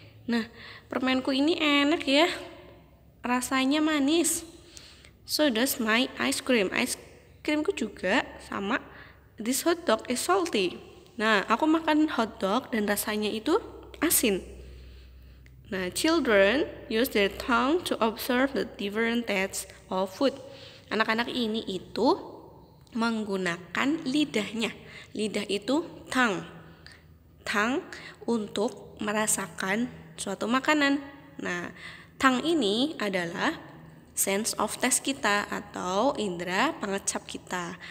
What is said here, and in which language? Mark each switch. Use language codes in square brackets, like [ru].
[id] Nah, permenku ini enak ya, rasanya manis. [en] So does my ice cream. [id] Ice creamku juga sama. [en] This hot dog is salty. [id] Nah, aku makan hot dog dan rasanya itu asin. [en] Nah, children use their tongue to observe the different tastes of food. [id] Anak-anak ini itu menggunakan lidahnya. Lidah itu tongue untuk merasakan suatu makanan. Nah, tongue ini adalah [en] sense of taste [id] kita atau indera pengecap kita.